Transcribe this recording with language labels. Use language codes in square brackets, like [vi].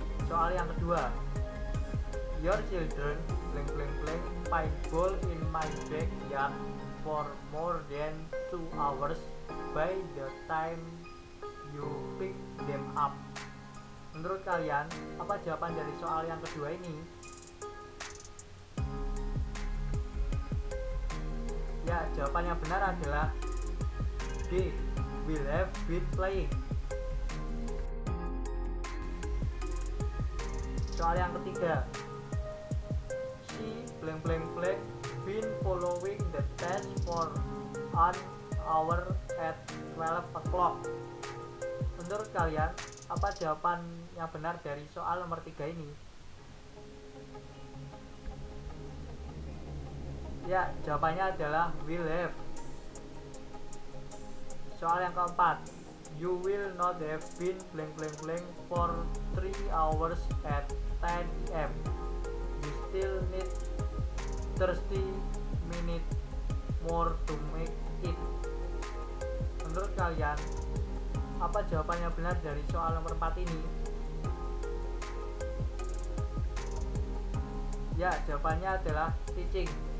[id] Soal yang kedua, [en] your children blank blank blank paintball in my backyard for more than 2 hours by the time you pick them up. [id] Menurut kalian, apa jawaban dari soal yang kedua ini? Ya, jawaban yang benar adalah D, [en] will have been playing. [id] Soal yang ketiga, [en] she blank blank blank been following the test for an hour at 12 o'clock. [id] Menurut kalian, apa jawaban yang benar dari soal nomor 3 ini? Ya, jawabannya adalah [en] will have. [id] Soal yang keempat, [en] you will not have been blank blank blank for 3 hours at 10 AM. You still need 30 minutes more to make it. [id] Menurut kalian, apa jawaban yang benar dari soal nomor 4 ini? Ya, jawabannya adalah teaching.